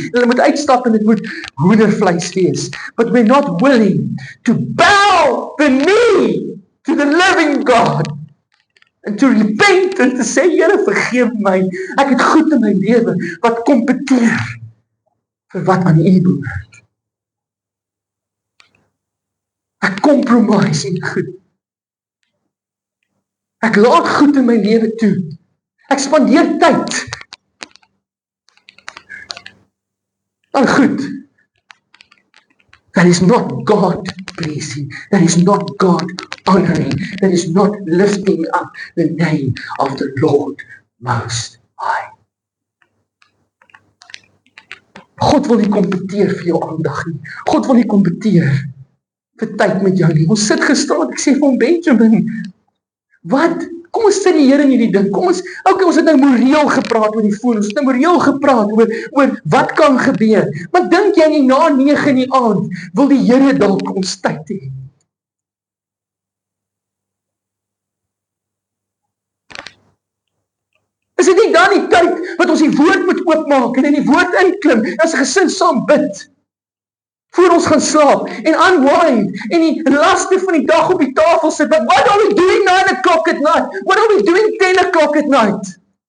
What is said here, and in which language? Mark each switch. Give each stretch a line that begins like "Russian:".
Afrikaans: Hulle moet uitstap en dit moet hoendervleis wees.
English: But we're not willing to bow the knee to the living God.
Afrikaans: En
English: to repent
Afrikaans: en te sê, Here, vergeef my. Ek het goed in my lewe wat kompeteer vir wat aan U behoort. Ek compromise in goed. Ek laat goed in my lewe toe. Ek spandeer tyd aan goed.
English: That is not God pleasing. That is not God honoring. That is not lifting up the name of the Lord Most High.
Afrikaans: God wil nie kompeteer vir jou aandag nie. God wil nie kompeteer vir tyd met jou nie. Ons sit gisterand, ek sê vir hom, Benjamin, wat? Kom ons sit die Here in hierdie ding. Kom ons, okay, ons het nou moreel gepraat oor die foon. Ons het nou moreel gepraat oor wat kan gebeur. Maar dink jy nie na 9 in die aand wil die Here dalk ons tyd hê? Is dit nie dan die tyd wat ons die woord moet oopmaak en in die woord inklim, as 'n gesin saam bid, voor ons gaan slaap, en unwind, en die laste van die dag op die tafel sit,
English: but what are we doing 9 o'clock at night? What are we doing 10 o'clock at night?